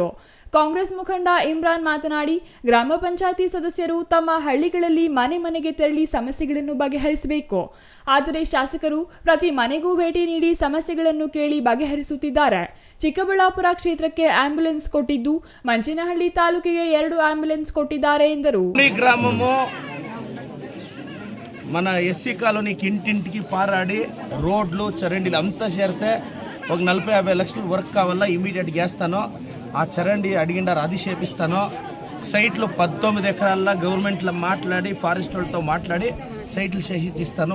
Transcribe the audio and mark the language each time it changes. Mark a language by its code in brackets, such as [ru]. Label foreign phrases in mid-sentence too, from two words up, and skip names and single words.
[kn] ಕಾಂಗ್ರೆಸ್ ಮುಖಂಡ ಇಮ್ರಾನ್ ಮಾತನಾಡಿ, ಗ್ರಾಮ ಪಂಚಾಯಿತಿ ಸದಸ್ಯರು ತಮ್ಮ ಹಳ್ಳಿಗಳಲ್ಲಿ ಮನೆಗೆ ತೆರಳಿ ಸಮಸ್ಯೆಗಳನ್ನು ಬಗೆಹರಿಸಬೇಕು. ಆದರೆ ಶಾಸಕರು ಪ್ರತಿ ಮನೆಗೂ ಭೇಟಿ ನೀಡಿ ಸಮಸ್ಯೆಗಳನ್ನು ಕೇಳಿ ಬಗೆಹರಿಸುತ್ತಿದ್ದಾರೆ. ಚಿಕ್ಕಬಳ್ಳಾಪುರ ಕ್ಷೇತ್ರಕ್ಕೆ ಆಂಬ್ಯುಲೆನ್ಸ್ ಕೊಟ್ಟಿದ್ದು ಮಂಚೇನಹಳ್ಳಿ ತಾಲೂಕಿಗೆ 2 ಆಂಬ್ಯುಲೆನ್ಸ್ ಕೊಟ್ಟಿದ್ದಾರೆ ಎಂದರು. [te] మన ఎస్సీ కాలనీకి ఇంటింటికి పారాడి రోడ్లు చరండీలు అంతా చేరితే ఒక 40-50 లక్షలు వర్క్ కావాలా, ఇమీడియట్ చేస్తాను. ఆ చరండి అడిగిండారు, అది చేపిస్తాను. సైట్లు 19 ఎకరాల్లో గవర్నమెంట్లో మాట్లాడి, ఫారెస్ట్ వాళ్ళతో మాట్లాడి సైట్లు చేసిస్తాను.